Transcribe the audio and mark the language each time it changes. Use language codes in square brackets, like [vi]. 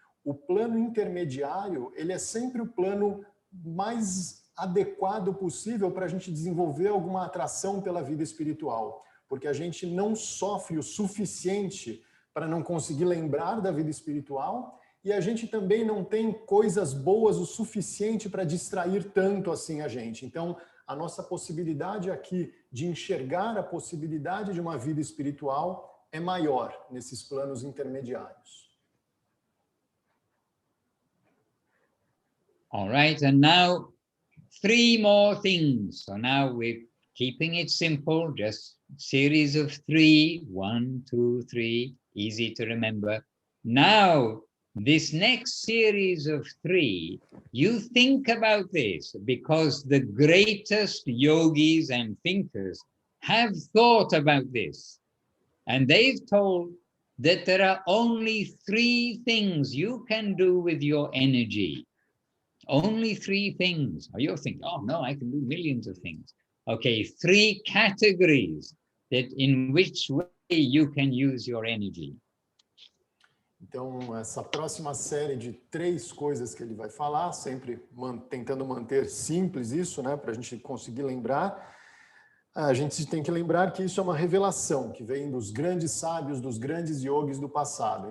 [pt] o plano intermediário, ele é sempre o plano mais adequado possível para a gente desenvolver alguma atração pela vida espiritual, porque a gente não sofre o suficiente para não conseguir lembrar da vida espiritual, e a gente também não tem coisas boas o suficiente para distrair tanto assim a gente. Então, a nossa possibilidade aqui de enxergar a possibilidade de uma vida espiritual é maior nesses planos intermediários. [en] All right, and now 3 more things. So now we're keeping it simple, just series of 3, 1, 2, 3, easy to remember. Now, this next series of 3, you think about this, because the greatest yogis and thinkers have thought about this. And they've told that there are only 3 things you can do with your energy. Only 3 things. You're thinking, oh no, I can do millions of things. Okay, 3 categories that in which way you can use your energy. [pt] Então, essa próxima série de 3 coisas que ele vai falar, sempre tentando manter simples isso, né, para a gente conseguir lembrar. A gente tem que lembrar que isso é uma revelação que vem dos grandes sábios, dos grandes yogis do passado.